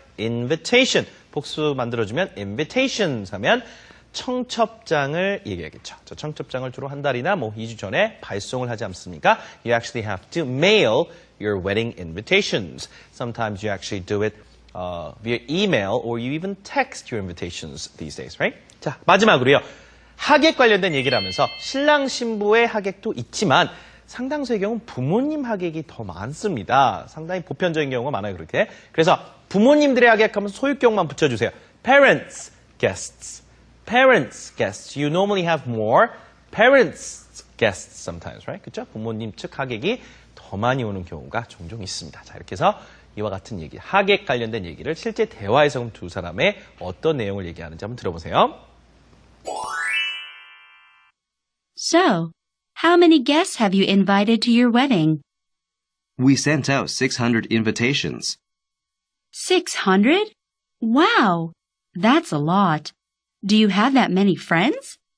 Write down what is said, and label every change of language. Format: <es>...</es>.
<ko>invitation 복수 만들어주면 invitations 하면 청첩장을 얘기하겠죠. 저 청첩장을 주로 한 달이나 뭐 2주 전에 발송을 하지 않습니까?</ko> <en>You actually have to mail your wedding invitations. Sometimes you actually do it via email or you even text your invitations these days, right?</en> <ko>자, 마지막으로요. 하객 관련된 얘기를 하면서 신랑 신부의 하객도 있지만 상당수의 경우 부모님 하객이 더 많습니다. 상당히 보편적인 경우가 많아요, 그렇게. 그래서 부모님들의 하객하면 소유격만 붙여주세요.</ko> <en>Parents, guests. Parents, guests. You normally have more parents, guests sometimes, right?</en> <ko>그렇죠? 부모님 측 하객이 더 많이 오는 경우가 종종 있습니다. 자, 이렇게 해서 이와 같은 얘기, 하객 관련된 얘기를 실제 대화에서 그럼 두 사람의 어떤 내용을 얘기하는지 한번 들어보세요.</ko> <en>So, how many guests have you invited to your wedding? We sent out 600 invitations. 600? Wow, that's a lot. Do you have that many friends?</en>